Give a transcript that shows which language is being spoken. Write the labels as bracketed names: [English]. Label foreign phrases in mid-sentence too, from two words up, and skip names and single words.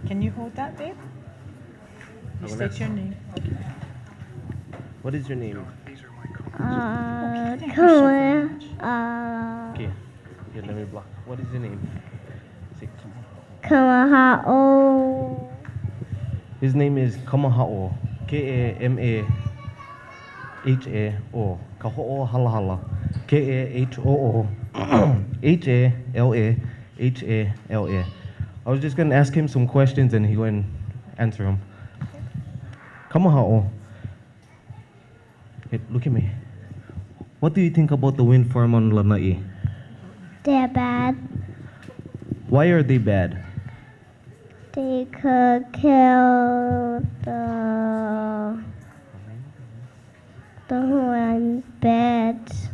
[English] Can you hold that, babe? You state your name. Okay. What is your name? Okay, Okay, let me block. What is your name? Kamahao. His name is Kamahao. Kamahao. Kaho'o halahala. Kahoo. Halahala. I was just going to ask him some questions and he went and answer them. Kamahao. Hey, look at me. What do you think about the wind farm on Lanai? They're bad. Why are they bad? They could kill the one birds.